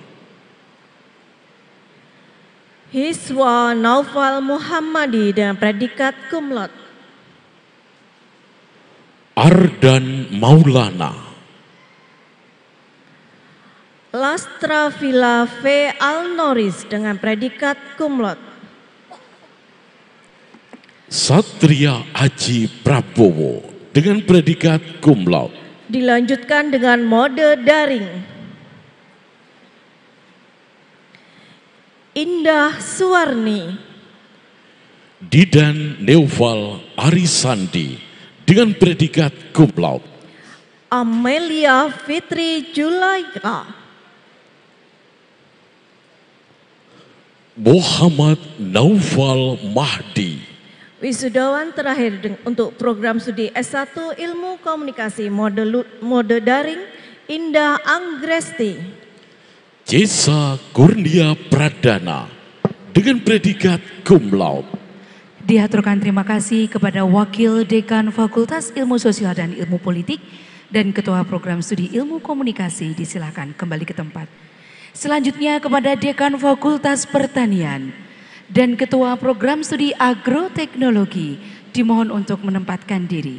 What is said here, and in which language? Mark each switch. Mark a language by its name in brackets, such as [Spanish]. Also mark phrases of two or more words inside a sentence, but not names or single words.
[Indonesian] Hiswa Naufal Muhammadi dengan predikat [Latin] cum laude. [Indonesian] Ardan Maulana, Lastra Villa V. Alnoris dengan predikat [Latin] cum laude. [Indonesian] Satria Aji Prabowo dengan predikat [Latin] cum laude. [Indonesian] Dilanjutkan dengan mode daring. Indah Suwarni, Didan Neoval Arisandi dengan predikat [Latin] cum laude. [Indonesian] Amelia Fitri Julaika, Muhammad Naufal Mahdi, wisudawan terakhir untuk program studi S1 Ilmu Komunikasi mode daring, Indah Anggresti, Jesa Kurnia Pradana dengan predikat [Latin] cum laude. [Indonesian] Diaturkan terima kasih kepada Wakil Dekan Fakultas Ilmu Sosial dan Ilmu Politik dan Ketua Program Studi Ilmu Komunikasi. Disilakan kembali ke tempat. Selanjutnya kepada Dekan Fakultas Pertanian dan Ketua Program Studi Agroteknologi dimohon untuk menempatkan diri.